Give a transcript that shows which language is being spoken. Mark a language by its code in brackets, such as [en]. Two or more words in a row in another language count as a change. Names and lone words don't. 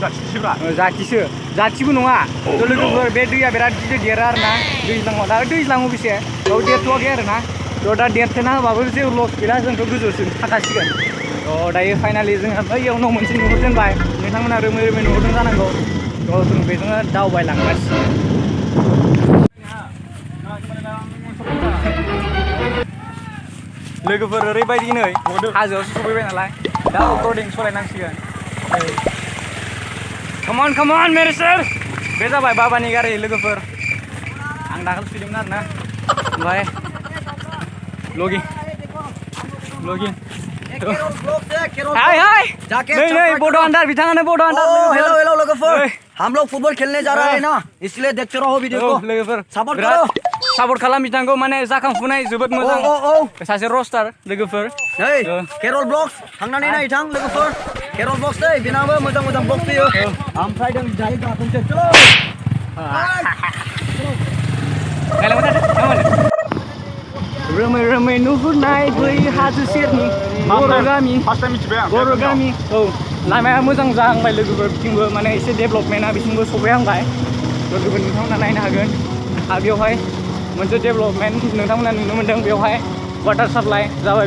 [brx] जाथिबो नङा थ' लोगोफोर बे दैया बिराद गिदिर देरो आरो ना दैज्लाङाव दा दैज्लाङाव बेसे बेयाव देरथ'वाखै आरो ना थ' दा देरथेना होबाबो जेबो लस गैला जोंथ' गोजौसिम थाखासिगोन थ' दायो फाइनालि जोंहा बैयाव न' मोनसे नुहुरजेनबाय नोंथांमोना रोमै रोमै नुहुरदों जानांगौ थ' जों बेजोंनो दावबायलांगासिनो लोगोफोर ओरैबायदि नै हाजोआवसो सफैबाय नालाय दा अफर'डिं सलायनांसिगोन कमन मेरे सर बे जाबाय बाबानि गारि लोगोफोर आं दाखालि सुदोंमोन आरोना ओमफ्राय लगिं हाय नै बड' आन्दार बिथाङानो बड' आन्दार [hi] हेलो लोगोफोर हम लोग फुटबॉल खेलने जा रहे हैं ना इसलिए देखते रहो वीडियो को [brx] लोगोफोर [hi] सपोर्ट करो [brx] सापर्ट खालाम बिथांखौ माने जाखांफुनाय जोबोद मोजां सासे रस्टार लोगोफोर केरल ब्लग्स थांनानै नाय थां लोगोफोर केरल ब्लग्स दै बेनाबो मोजां ब्लग्स फैयो ओमफ्राय जों दायो गाखोनोसै चलो रोमै रोमै नुहुरनाय बै हाजो सेरनि बर' गामि लामाया मोजां जाहांबाय लोगोफोर बिथिंबो माने एसे डेभेलपमेन्टआ बिथिंबो सफैहांबाय लोगोफोर नोंथांमोना नायनो हागोन आरो बेवहाय मोनसे डेभेलपमेन्ट नोंथांमोना नुनो मोन्दों बेवहाय [en] water supply [brx] जाबाय